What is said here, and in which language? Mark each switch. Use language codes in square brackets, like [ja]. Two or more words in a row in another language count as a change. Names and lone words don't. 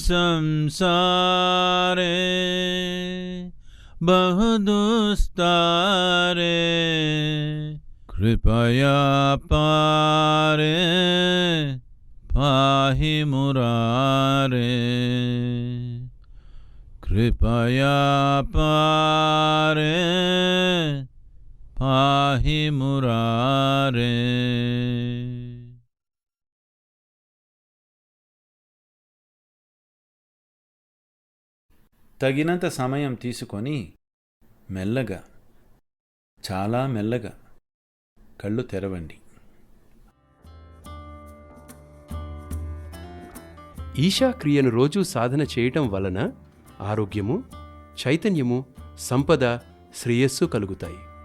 [sa] संसारे बहुदुस्तारे कृपया पारे पाहि मुरारे कृपया पारे पाहि मुरारे [te] తగినంత సమయం తీసుకొని మెల్లగా చాలా మెల్లగా కళ్ళు తెరవండి. ఈశా క్రియను రోజూ సాధన చేయటం వలన ఆరోగ్యము, చైతన్యము, సంపద, శ్రేయస్సు కలుగుతాయి.